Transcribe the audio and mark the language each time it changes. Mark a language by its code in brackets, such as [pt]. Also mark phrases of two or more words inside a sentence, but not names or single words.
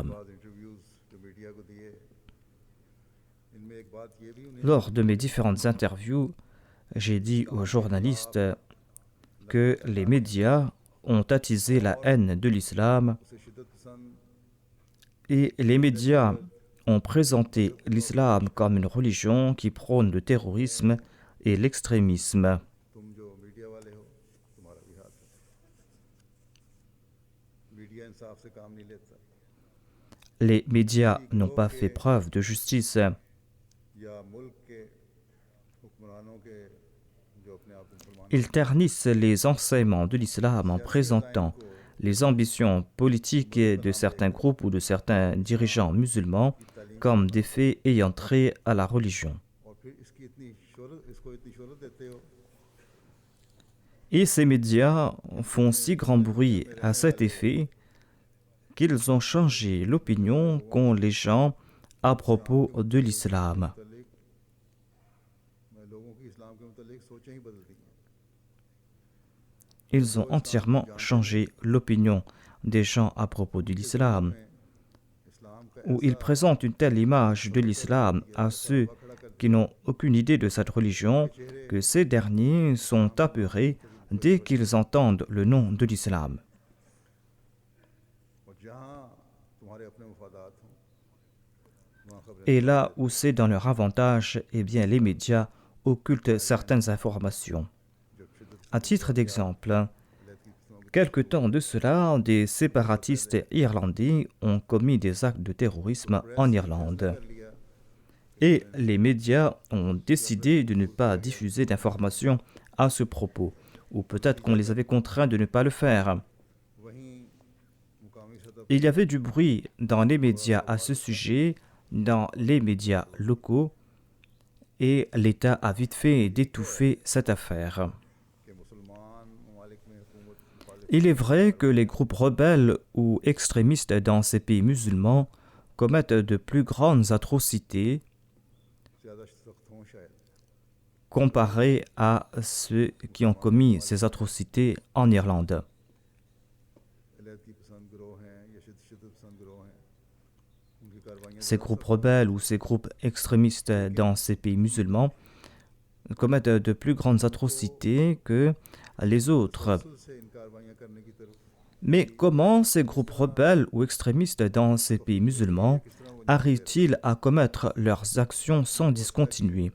[ur] بعد انٹرویوز جو میڈیا کو دیے ان میں ایک بات یہ بھی انہیں [fr] Lors de mes différentes interviews, j'ai dit aux journalistes que les médias ont attisé la haine de l'islam [ur] اسے شدت پسند [fr] et les médias ont présenté l'islam comme une religion qui prône le terrorisme et l'extrémisme. [ur] تم جو میڈیا والے ہو تمہارا بھی ہاتھ ہے میڈیا انصاف سے کام نہیں لیتا [fr] Les médias n'ont pas fait preuve de justice. [ur] یا ملک کے حکمرانوں کے جو اپنے آپ کو مسلمان [fr] Ils ternissent les enseignements de l'islam en présentant les ambitions politiques de certains groupes ou de certains dirigeants musulmans comme des faits ayant trait à la religion. [ur] اور پھر اس کو اتنی شہرت دیتے ہو [fr] Et ces médias font si grand bruit à cet effet qu'ils ont changé l'opinion qu'ont les gens à propos de l'islam. [ur] متعلق میں لوگوں کی اسلام کے متعلق سوچیں ہی بدل دی ہیں [fr] Ils ont entièrement changé l'opinion des gens à propos de l'islam, [ur] اسلام کا [fr] où ils présentent une telle image de l'islam à ceux qui n'ont aucune idée de cette religion que ces derniers sont apeurés dès qu'ils entendent le nom de l'islam. [ur] اور جہاں تمہارے اپنے مفادات ہوں وہاں خبریں [fr] Et là où c'est dans leur avantage, eh bien les médias occultent certaines informations. [ur] جب شدت [fr] À titre d'exemple, [ur] لہتی قسموں کی [fr] quelque temps de cela, des séparatistes irlandais ont commis des actes de terrorisme en Irlande. [ur] کر لیا [fr] Et les médias ont décidé de ne pas diffuser d'informations à ce propos, ou peut-être qu'on les avait contraints de ne pas le faire. [ur] وہیں مقامی سطح [fr] Il y avait du bruit dans les médias à ce sujet, dans les médias locaux, et l'État a vite fait d'étouffer cette affaire. [ur] کے مسلمان ممالک میں حکومت مخالف [fr] Il est vrai que les groupes rebelles ou extrémistes dans ces pays musulmans commettent de plus grandes atrocités [ur] زیادہ سخت ہوں شاید [fr] comparées à ceux qui ont commis ces atrocités en लहती [ur] پسند گروہ ہیں یا شدت پسند گروہ ہیں ان کی [fr] Ces groupes rebelles ou ces groupes extrémistes dans ces pays musulmans commettent de plus grandes atrocités que les autres. Mais comment ces groupes rebelles ou extrémistes dans ces pays musulmans arrivent-ils à commettre leurs actions sans discontinuer?